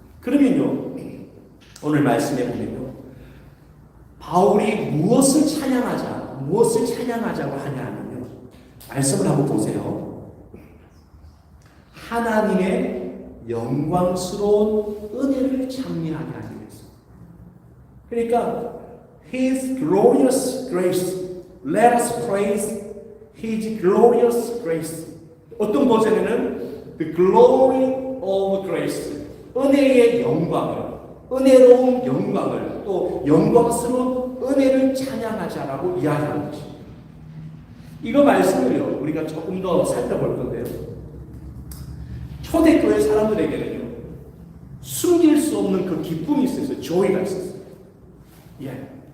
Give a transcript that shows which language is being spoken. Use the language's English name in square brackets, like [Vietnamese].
[Korean] 그러면요, 오늘 말씀해 보면요, 바울이 무엇을 찬양하자고 하냐 하면요, 말씀을 한번 보세요. 하나님의 영광스러운 은혜를 찬미하게 하기 위해서. 그러니까 [English] His glorious grace. Let us praise His glorious grace. [Korean] 어떤 버전에는 [English] The glory of grace, [Korean] 은혜의 영광을, 은혜로운 영광을, 또 영광스러운 은혜를 찬양하자라고 이야기하는 것입니다. 이거 말씀을요, 우리가 조금 더 살펴볼 건데요, 초대교회 사람들에게는요, 숨길 수 없는 그 기쁨이 있었어요. 조이가 있었어요. 예.